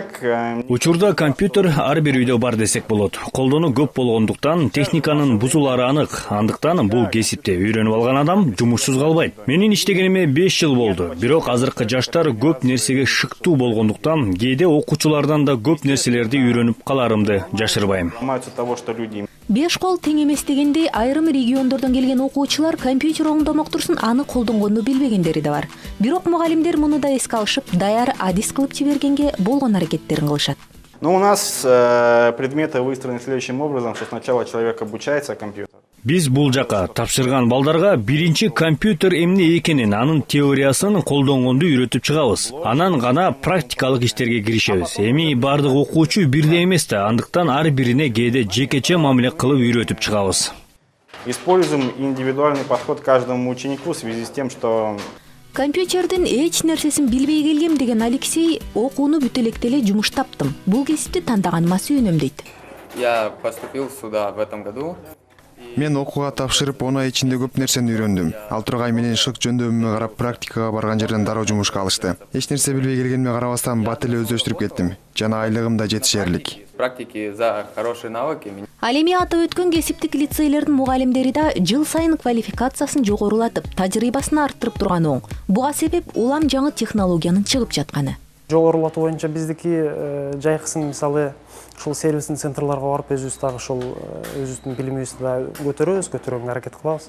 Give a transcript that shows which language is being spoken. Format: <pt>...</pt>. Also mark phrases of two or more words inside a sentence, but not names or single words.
<ky>Учурда компьютер ар бир үйдө бар десек болот. Колдонуу көп болгондуктан техниканын бузулары анык. Андыктан бул кесипте үйрөнүп алган адам жумушсуз калбайт. Менин иштегениме 5 жыл болду. Бирок азыркы жаштар көп нерсеге шыктуу болгондуктан кээде окуучулардан да көп нерселерди үйрөнүп каларымды жашырбайм.</ky> <ru>Того, что люди...</ru> <ky>Беш кол тең эмес дегендей, айрым региондордон келген окуучулар компьютер оңдомоктурсун аны колдонгонду билбегендери да бар. Бирок мугалимдер муну да эске алышып, даяр адис кылып жибергенге болгон аракеттерин кылышат.</ky> <ru>Но у нас предметы выстроены следующим образом, что сначала человек обучается компьютеру.</ru> <ky>Биз бул жака тапшырган балдарга биринчи компьютер эмне экенин, анын теориясын колдонгонду үйрөтүп чыгабыз. Анан гана практикалык иштерге киришебиз. Эми бардык окуучу бирдей эмес да, андыктан ар бирине кээде жекече мамиле кылып үйрөтүп чыгабыз.</ky> <ru>Используем индивидуальный подход каждому ученику в связи с тем, что...</ru> <ky>Компьютердин эч нерсесин билбей келгем деген Алексей окууну бүтө электе эле жумуш таптым. Бул кесипти тандаганыма сүйүнөм дейт.</ky> <ru>Я поступил сюда в этом году.</ru> <ky>Мен окууга тапшырып, онун ичинде көп нерсени үйрөндүм. Ал тургай менен шык жөндөмүмө карап, практикага барган жерден дароо жумушка алышты. Эч нерсе билбей келгениме карабастан бат эле өздөштүрүп кеттим. Жана айлыгым да жетишерлик.</ky> <ru>Практики за хорошие навыки.</ru> <ky>Ал эми атап өткөн кесиптик лицейлердин мугалимдери да жыл сайын квалификациясын жогорулатып, тажрыйбасын арттырып турганы оң. Буга себеп улам жаңы технологиянын чыгып жатканы. Жогорулатуу боюнча биздики жайкысын мисалы ушул сервистин центрларга барып өзүбүз дагы ошол өзүбүздүн билимибизди да көтөрүүгө аракет кылабыз.</ky>